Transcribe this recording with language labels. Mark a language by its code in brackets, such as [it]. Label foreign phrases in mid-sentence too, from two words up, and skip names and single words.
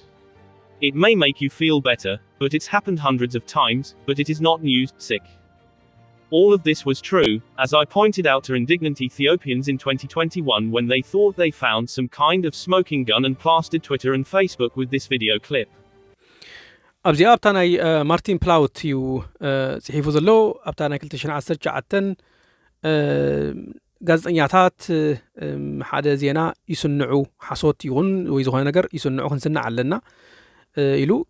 [en] It may make you feel better, but it's happened hundreds of times, but it is not news, sick. All of this was true, as I pointed out to indignant Ethiopians in 2021 when they thought they found some kind of smoking gun and plastered Twitter and Facebook with this video clip. [ti] ኣብዚ ኣብታ ናይ ማርቲን ፕላውት እዩ ጽሒፉ ዘሎ ኣብታ ናይ 2019 ጋዜጠኛታት ሓደ ዜና ይስንዑ ሓሶት ይኹን ወይ ዝኾነ ነገር ይስንዑ ክንስናዕ ኣለና ኢሉ